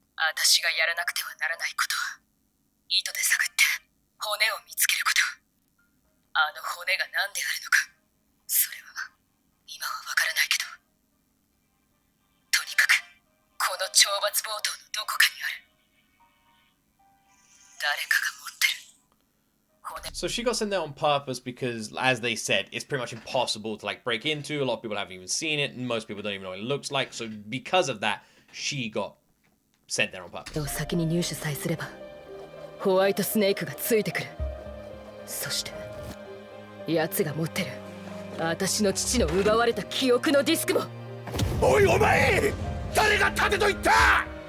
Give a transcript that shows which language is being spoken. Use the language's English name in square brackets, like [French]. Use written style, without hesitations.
[Japanese] 私がやらなくてはならないことは、糸で探って骨を見つけること。あの骨が何であるのか、それは今はわからないけど、とにかくこの懲罰ボートのどこかにある。誰かが持ってる。骨 [English] So she got sent there on purpose because, as they said, it's pretty much impossible to like break into. A lot of people haven't even seen it, and most people don't even know what it looks like. So because of that, she got sent there on purpose. [Japanese] 先に入手さえすればホワイトスネークがついてくる。そして奴が持ってる私の父の奪われた記憶のディスクも。おいお前、誰が立てと言った？